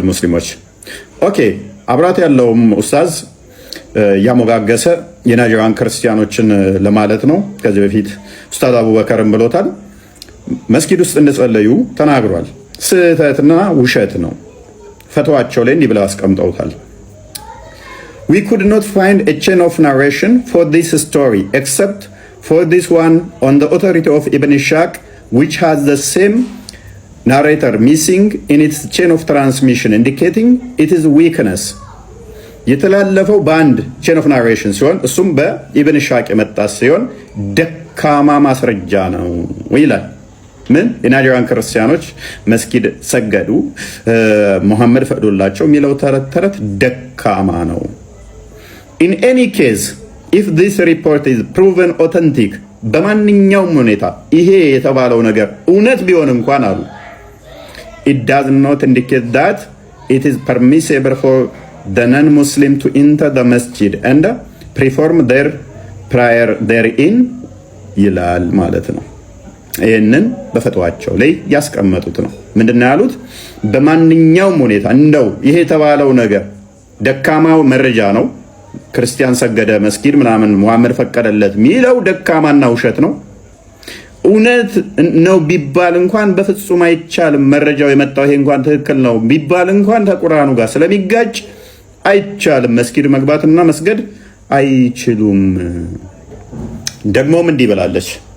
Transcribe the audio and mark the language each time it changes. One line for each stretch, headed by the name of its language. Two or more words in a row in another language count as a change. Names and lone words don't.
Amharic: ሙስሊሞች ኦኬ። አብራት ያለውም ኡስታዝ ያሞጋገሰ የናይጄሪያን ክርስቲያኖችን ለማለት ነው። ከዚህ በፊት ኡስታዝ አቡበከርም ብሎታል። መስጊድ ውስጥ እንደጸለዩ ተናግሯል። ስህተትና ውሸት ነው። ፈትዋቸው ላይ እንዲህ ብለው አስቀምጠውታል።
English: We could not find a chain of narration for this story except for this one on the authority of Ibn Ishaq, which has the same narrator missing in its chain of transmission, indicating it is weakness.
Amharic: የተላለፈው በአንድ
English: chain of narration
Amharic: ሲሆን እሱም በኢብን ኢሻቅ የመጣ ሲሆን ደካማ ማስረጃ ነው ይላል። ምን የናይጄሪያን ክርስቲያኖች መስጊድ ሰገዱ ሙሐመድ ፈቅዶላቸው የሚለው ተረት ደካማ ነው።
English: In any case, if this report is proven authentic,
Amharic: በማንኛውም ሁኔታ ይሄ የተባለው ነገር እውነት ቢሆን እንኳን አሉ
English: it does not indicate that it is permissible for the non-Muslim to enter the masjid and perform their prayer therein
Amharic: ይላል ማለት ነው። ይህንን በፈትዋቸው ላይ ያስቀመጡት ነው። ምንድነው ያሉት? በማንኛውም ሁኔታ እንደው ይሄ የተባለው ነገር ደካማው መረጃ ነው፣ ክርስቲያን ሰገደ መስጊድ ምናምን ሙሐመድ ፈቀደለት ሚለው ደካማና ውሸት ነው። እውነት ነው ቢባል እንኳን በፍጹም አይቻልም። መረጃው የመጣው ይሄ እንኳን ትክክል ነው ቢባል እንኳን ከቁርአኑ ጋር ስለሚጋጭ አይቻልም። መስጊድ መግባትና መስገድ አይችሉም። ደግሞም እንዲህ ብላለች፣